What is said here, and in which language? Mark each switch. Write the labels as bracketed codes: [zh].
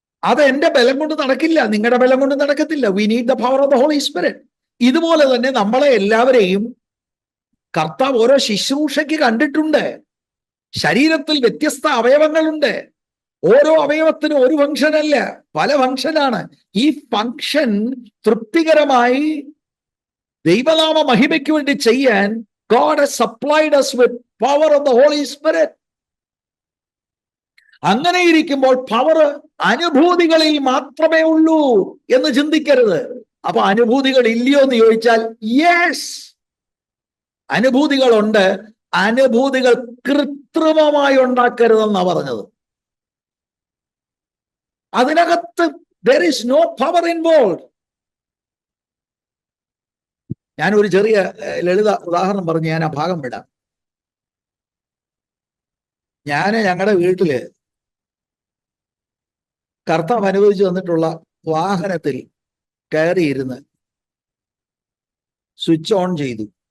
[ml] അത് എന്റെ ബലം കൊണ്ട് നടക്കില്ല, നിങ്ങളുടെ ബലം കൊണ്ട് നടക്കത്തില്ല. [en] We need the power of the Holy Spirit. [ml] ഇതുപോലെ തന്നെ നമ്മളെ എല്ലാവരെയും കർത്താവ് ഓരോ ശുശ്രൂഷയ്ക്ക് കണ്ടിട്ടുണ്ട്. ശരീരത്തിൽ വ്യത്യസ്ത അവയവങ്ങളുണ്ട്. ഓരോ അവയവത്തിനും ഒരു ഫംഗ്ഷൻ അല്ല, പല ഫംഗ്ഷനാണ്. ഈ ഫംഗ്ഷൻ തൃപ്തികരമായി ദൈവനാമ മഹിമയ്ക്ക് വേണ്ടി ചെയ്യാൻ [en] God has supplied us with power of the Holy Spirit. [ml] അങ്ങനെ ഇരിക്കുമ്പോൾ പവർ അനുഭൂതികളിൽ മാത്രമേ ഉള്ളൂ എന്ന് ചിന്തിക്കരുത്. അപ്പൊ അനുഭൂതികൾ ഇല്ലയോ എന്ന് ചോദിച്ചാൽ യെസ്, അനുഭൂതികളുണ്ട്. അനുഭൂതികൾ കൃത്രിമമായി ഉണ്ടാക്കരുതെന്നാണ് പറഞ്ഞത്. അതിനകത്ത് [en] there is no power involved. [ml] ഞാൻ ഒരു ചെറിയ ലളിത ഉദാഹരണം പറഞ്ഞ് ഞാൻ ആ ഭാഗം വിടാം. ഞങ്ങളുടെ വീട്ടില് കർത്താവ് അനുവദിച്ചു തന്നിട്ടുള്ള വാഹനത്തിൽ കയറിയിരുന്ന് സ്വിച്ച് ഓൺ ചെയ്തു.